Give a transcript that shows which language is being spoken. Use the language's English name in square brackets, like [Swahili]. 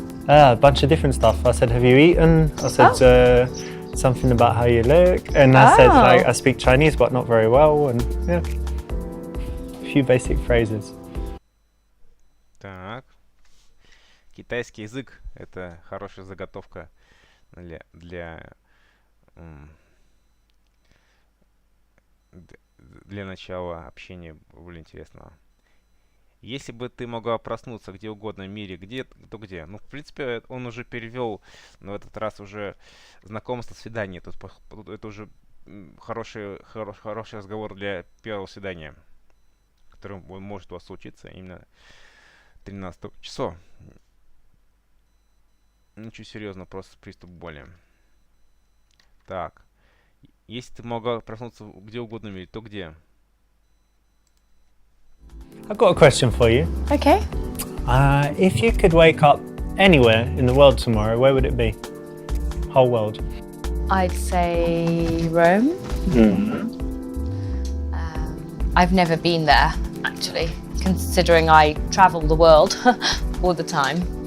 [English] A bunch of different stuff. I said, have you eaten? I said something about how you look. And I said, like, I speak Chinese, but not very well. And yeah, a few basic phrases. [Russian] Так. Китайский язык — это хорошая заготовка для начала общения более интересного. Если бы ты могла проснуться где угодно в мире, то где? Ну, в принципе, он уже перевел, но в этот раз уже знакомство, свидание. Это уже хороший разговор для первого свидания, который может у вас случиться именно 13 числа. Ничего серьезного, просто приступ боли. Так. Если ты могла проснуться где угодно в мире, то где? [English] I've got a question for you. Okay. If you could wake up anywhere in the world tomorrow, where would it be? Whole world. I'd say Rome. I've never been there, actually, considering I travel the world all the time.